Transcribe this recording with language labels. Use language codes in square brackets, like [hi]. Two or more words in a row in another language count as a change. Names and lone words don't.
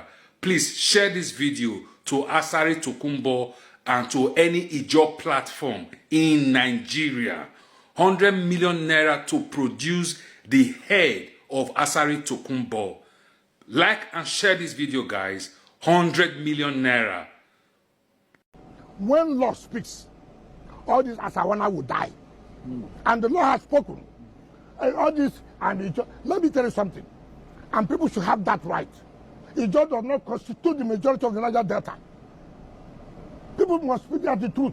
[en] Please share this video to Asari Dokubo and to any Ijaw platform in Nigeria. 100 million naira to produce the head of Asari Dokubo. Like and share this video, guys. 100 million naira. When law speaks, all these Asawana will die. And the law has spoken. And all this, and let me tell you something. And people should have that right. Ijaw does not constitute the majority of the Niger Delta. People must speak the truth.